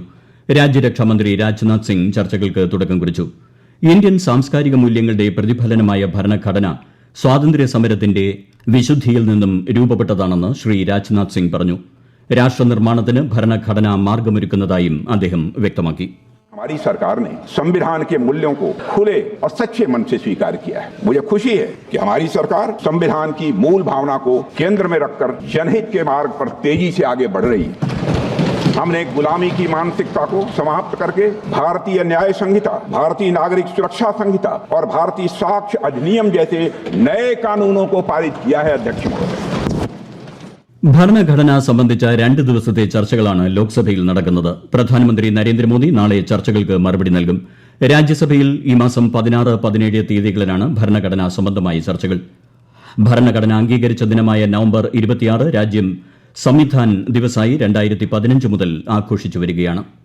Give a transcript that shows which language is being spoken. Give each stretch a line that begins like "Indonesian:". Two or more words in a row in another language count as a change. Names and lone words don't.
Malayalam: രാജ്യരക്ഷാമന്ത്രി രാജ്നാഥ് സിംഗ് ചർച്ചകൾക്ക് തുടക്കം കുറിച്ചു. ഇന്ത്യൻ സാംസ്കാരിക മൂല്യങ്ങളുടെ പ്രതിഫലനമായ ഭരണഘടന സ്വാതന്ത്ര്യ സമരത്തിന്റെ വിശുദ്ധിയിൽ നിന്നും രൂപപ്പെട്ടതാണെന്ന് ശ്രീ രാജ്നാഥ് സിംഗ് പറഞ്ഞു. രാഷ്ട്രനിർമ്മാണത്തിന് ഭരണഘടന മാർഗമൊരുക്കുന്നതായും അദ്ദേഹം വ്യക്തമാക്കി.
Hindi: हमारी सरकार ने संविधान के मूल्यों को खुले और सच्चे मन से स्वीकार किया है. मुझे खुशी है कि हमारी सरकार संविधान की मूल भावना को केंद्र में रखकर जनहित के मार्ग पर तेजी से आगे बढ़ रही है. हमने गुलामी की मानसिकता को समाप्त करके भारतीय न्याय संहिता, भारतीय नागरिक सुरक्षा संहिता और भारतीय साक्ष्य अधिनियम जैसे नए कानूनों को पारित किया है. अध्यक्ष महोदय,
Malayalam: ഭരണഘടന സംബന്ധിച്ച 2 ദിവസത്തെ ചർച്ചകളാണ് ലോക്സഭയിൽ നടക്കുന്നത്. പ്രധാനമന്ത്രി നരേന്ദ്രമോദി നാളെ ചർച്ചകൾക്ക് മറുപടി നൽകും. രാജ്യസഭയിൽ ഈ മാസം 16, 17 തീയതികളിലാണ് ഭരണഘടനാ സംബന്ധമായ ചർച്ചകൾ. ഭരണഘടന അംഗീകരിച്ച ദിനമായ നവംബർ 26 രാജ്യം സംവിധാൻ ദിവസായി 2015 മുതൽ ആഘോഷിച്ചു വരികയാണ്.